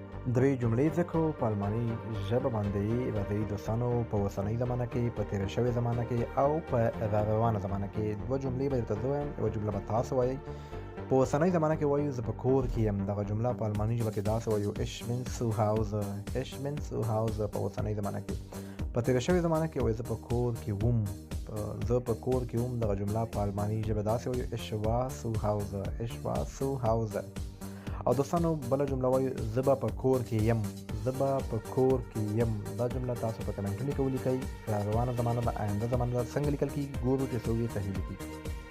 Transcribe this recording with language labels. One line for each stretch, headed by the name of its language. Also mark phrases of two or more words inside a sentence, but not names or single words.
Pashto: دوی جملې ذکر په الماني ژبه باندې راځي دوستانو په اوسنۍ زمانه کې په تېره شوې زمانه کې او په را روانه زمانه کې دوه جملې به درته زه وایم یوه جمله به تاسو وایئ په اوسنۍ زمانه کې وایو زه په کور کې یم دغه جمله په الماني ژبه کې داسې وایو
German: ich bin zu Hause ich bin zu Hause
Pashto: په اوسنۍ زمانه کې په تېره شوې زمانه کې وایي زه په کور کې وم زه په کور کې وم دغه جمله په الماني ژبه داسې وایو
German: ich war zu Hause ich war zu Hause
Pashto: او دوستانو بله جمله وایو زه به په کور کې یم زه به په کور کې یم دا جمله تاسو په کمنټونو کې ولیکئ را روانه زمانه ده آینده زمانه ده څنګه لیکل کېږي ګورو چې څوک یې صحیح لیکي